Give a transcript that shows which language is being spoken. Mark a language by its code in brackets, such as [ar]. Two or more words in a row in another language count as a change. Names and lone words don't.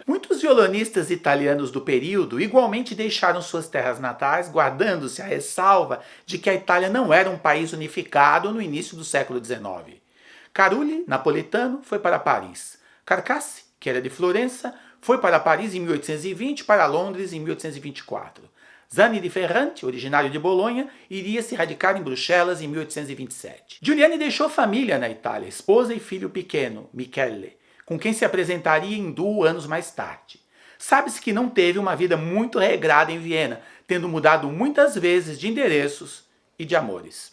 [pt] Muitos violonistas italianos do período igualmente deixaram suas terras natais, guardando-se a ressalva de que a Itália não era um país unificado no início do século XIX. Carulli, napolitano, foi para Paris. Carcassi, que era de Florença, Foi para Paris em 1820 e para Londres em 1824. Zanni di Ferrante, originário de Bolonha, iria se radicar em Bruxelas em 1827. Giuliani deixou família na Itália, esposa e filho pequeno, Michele, com quem se apresentaria em duo anos mais tarde. Sabe-se que não teve uma vida muito regrada em Viena, tendo mudado muitas vezes de endereços e de amores.